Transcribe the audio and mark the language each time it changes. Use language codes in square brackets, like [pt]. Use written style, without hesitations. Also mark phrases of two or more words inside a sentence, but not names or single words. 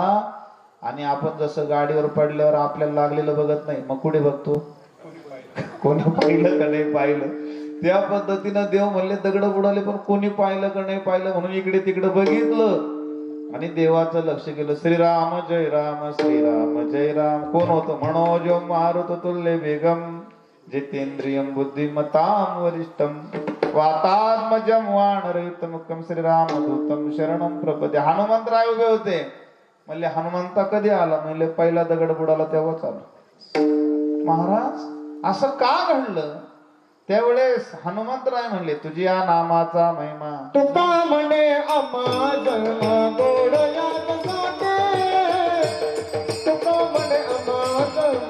[mr] आणि आपण जसं गाडीवर पडल्यावर आपल्याला लागलेलं बघत नाही, मग कुठे बघतो, कोणी पाहिलं का नाही पाहिलं. त्या पद्धतीनं देव म्हणले दगड बुडाले, पण कोणी पाहिलं का नाही पाहिलं, म्हणून इकडे तिकडे बघितलं आणि देवाचं लक्ष गेलं. श्रीराम जय राम, श्रीराम जय राम. कोण होतं, [sa] मनोजम मारुत तुल्य वेगम, जितेंद्रियम बुद्धिमताम वरिष्ठम, वातात्मजम वानरयुतमुखम, श्रीरामदूतम शरणम प्रपदे. [mr] हनुमंतराय उभे होते. म्हणले हनुमंता कधी आला, म्हणले पहिला दगड बुडाला तेव्हाच आला. महाराज असं का घडलं, त्यावेळेस हनुमंतराय म्हणले तुझी या नामाचा महिमा. तुका म्हणे आम्हा जन्म गोड यात साठे, तुका म्हणे आम्हा जन्म